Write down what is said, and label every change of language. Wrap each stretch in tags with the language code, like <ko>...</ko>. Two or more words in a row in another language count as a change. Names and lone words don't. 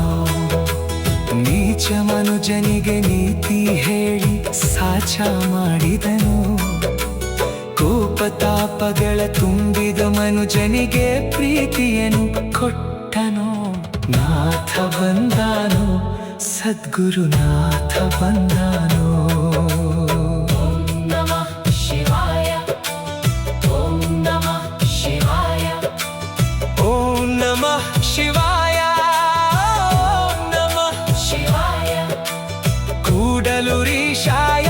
<kn>ನೀಚ ಮನುಜನಿಗೆ ನೀತಿ ಹೇಳಿ ಸಾಚ ಮಾಡಿದನು. ಕೋಪ ತಾಪಗಳ ತುಂಬಿದ ಮನುಜನಿಗೆ ಪ್ರೀತಿಯನ್ನು ಕೊಟ್ಟನು. ನಾಥ ಬಂದಾನೋ ಸದ್ಗುರುನಾಥ ಬಂದಾನೋ.</kn> <sa>ಓಂ ನಮಃ ಶಿವಾಯ. ಓಂ ನಮಃ ಶಿವಾಯ. ಓಂ ನಮಃ ಶಿವಾಯ. ಓಂ ನಮಃ ಶಿವಾಯ. ಕೂಡಲುರೀಶಾಯ</sa>